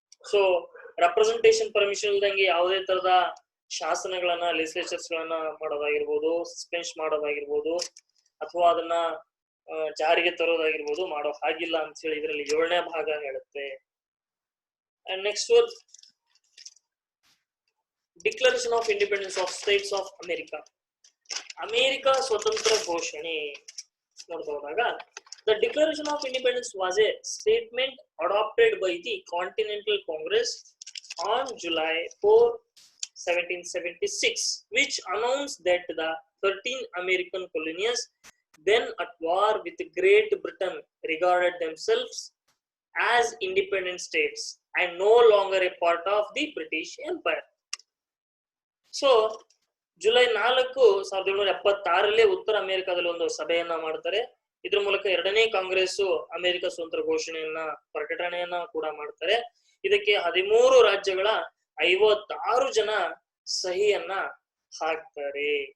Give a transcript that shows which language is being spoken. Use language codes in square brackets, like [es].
[kn] So representation permission ಇಲ್ದಂಗೆ ಯಾವುದೇ ತರದ ಶಾಸನಗಳನ್ನ, ಲೆಜಿಸ್ಲೇಚರ್ಸ್ ಗಳನ್ನ ಮಾಡೋದಾಗಿರ್ಬೋದು, ಸಸ್ಪೆನ್ಸ್ ಮಾಡೋದಾಗಿರ್ಬೋದು, ಅಥವಾ ಅದನ್ನ ಜಾರಿಗೆ ತರೋದಾಗಿರ್ಬೋದು ಮಾಡೋ ಹಾಗಿಲ್ಲ ಅಂತ ಹೇಳಿ ಇದರಲ್ಲಿ 7ನೇ ಭಾಗ ಹೇಳುತ್ತೆ. [en] And next declaration of independence of states of America. [kn] America ಸ್ವತಂತ್ರ ಘೋಷಣೆ ನೋಡ್ತಾ ಹೋದಾಗ, [en] the Declaration of Independence was a statement adopted by the Continental Congress on July 4, 1776, which announced that the 13 American colonies then at war with Great Britain regarded themselves as independent states and no longer a part of the British Empire. [kn] So July 4, 1776ರಲ್ಲಿ ಉತ್ತರ ಅಮೆರಿಕಾದಲ್ಲಿ ಒಂದು ಸಭೆಯನ್ನ ಮಾಡ್ತಾರೆ. ಇದ್ರ ಮೂಲಕ 2ನೇ Congress America ಸ್ವತಂತ್ರ ಘೋಷಣೆಯನ್ನ, ಪ್ರಕಟಣೆಯನ್ನ ಕೂಡ ಮಾಡ್ತಾರೆ. ಇದಕ್ಕೆ 13 ರಾಜ್ಯಗಳ 56 ಜನ ಸಹಿಯನ್ನ ಹಾಕ್ತಾರೆ.